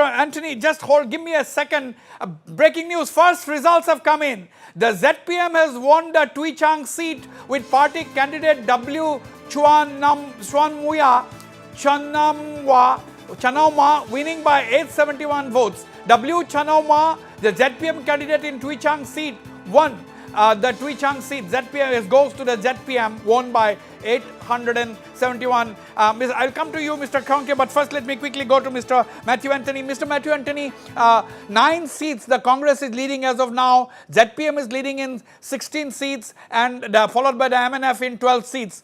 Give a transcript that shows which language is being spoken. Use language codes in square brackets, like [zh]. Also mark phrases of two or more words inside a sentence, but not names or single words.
[en] Anthony, just give me a second. Breaking news, first results have come in. The ZPM has won the Tui Chang seat with party candidate W. Chanauma winning by 871 votes. W. Chanauma, the ZPM candidate in Tui Chang seat, won the Tui Chang seat. ZPM goes to the ZPM, won by 871. I'll come to you, Mr. Kronke, but first let me quickly go to Mr. Matthew Anthony. Mr. Matthew Anthony, 9 seats the Congress is leading as of now. ZPM is leading in 16 seats and followed by the MNF in 12 seats.